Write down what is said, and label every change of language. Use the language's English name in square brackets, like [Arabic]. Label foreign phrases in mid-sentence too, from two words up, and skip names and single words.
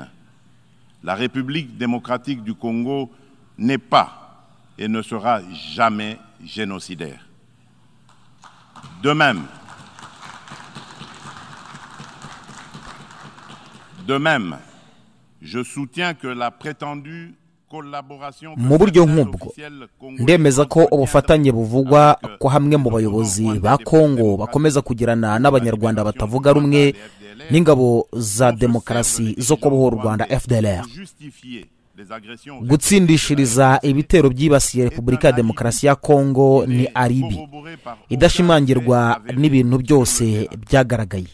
[French] La République démocratique du Congo n'est pas et ne sera jamais génocidaire. De même, je soutiens que la prétendue collaboration [Kinyarwanda] mu buryo nk'ubwo ndemeza ko ubufatanye buvugwa ko hamwe mu bayobozi ba Kongo bakomeza kugirana n'abanyarwanda batavuga rumwe n'ingabo za demokarasi zo kubohora u Rwanda FDLR gutsindishiriza ibitero byibasiye Repubulika ya Demokarasi ya Kongo ni alibi idashimangirwa n'ibintu byose byagaragaye.